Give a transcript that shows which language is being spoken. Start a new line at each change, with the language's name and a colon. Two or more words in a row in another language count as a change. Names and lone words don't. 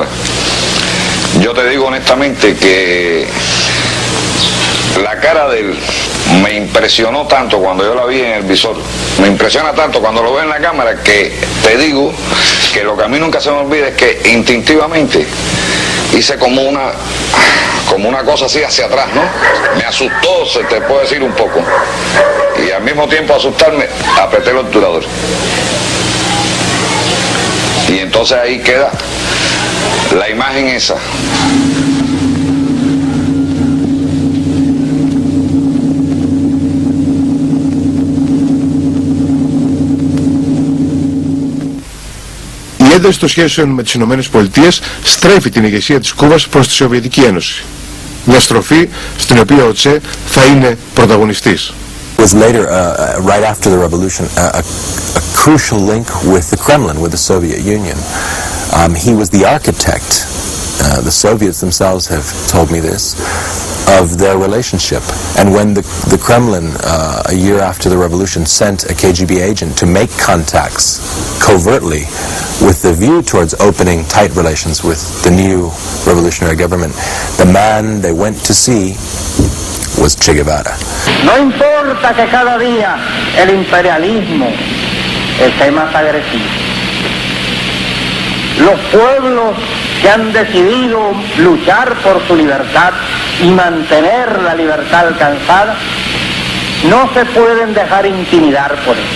Spanish: Yo te digo honestamente que la cara de él me impresionó tanto cuando yo la vi en el visor, me impresiona tanto cuando lo veo en la cámara, que te digo que lo que a mí nunca se me olvida es que instintivamente hice como una cosa así hacia atrás, ¿no? Me asustó, se te puede decir un poco, y al mismo tiempo asustarme, apreté el obturador. Y entonces ahí queda la imagen esa.
Greek: Η ένταση των σχέσεων με τις ΗΠΑ στρέφει την ηγεσία της Κούβας προς τη Σοβιετική Ένωση. μια στροφή στην οποία ο Τσε θα είναι πρωταγωνιστής.
English: Was later, right after the revolution, a crucial link with the Kremlin, with the Soviet Union. He was the architect, the Soviets themselves have told me this, of their relationship. And when the Kremlin, a year after the revolution, sent a KGB agent to make contacts covertly with the view towards opening tight relations with the new revolutionary government, the man they went to see was Che Guevara.
Spanish: No importa que cada día el imperialismo esté más agresivo. Los pueblos que han decidido luchar por su libertad y mantener la libertad alcanzada no se pueden dejar intimidar por él.